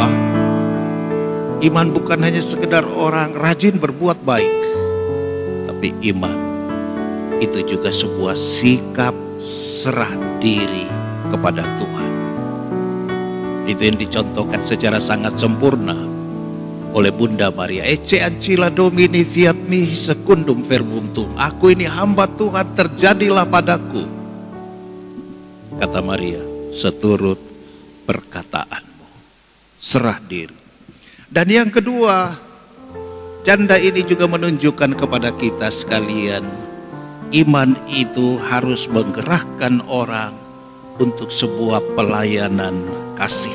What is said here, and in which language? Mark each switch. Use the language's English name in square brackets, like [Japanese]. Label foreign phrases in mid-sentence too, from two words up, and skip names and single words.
[Indonesian] Iman bukan hanya sekedar orang rajin berbuat baik. Tapi iman itu juga sebuah sikap serah diri kepada Tuhan. Itu yang dicontohkan secara sangat sempurna oleh Bunda Maria. [Latin] Ecce ancilla Domini fiat mihi secundum verbum tuum. [Indonesian] Aku ini hamba Tuhan, terjadilah padaku, kata Maria, seturut perkataanmu. Serah diri. Dan yang kedua, janda ini juga menunjukkan kepada kita sekalian, iman itu harus menggerakkan orang untuk sebuah pelayanan kasih.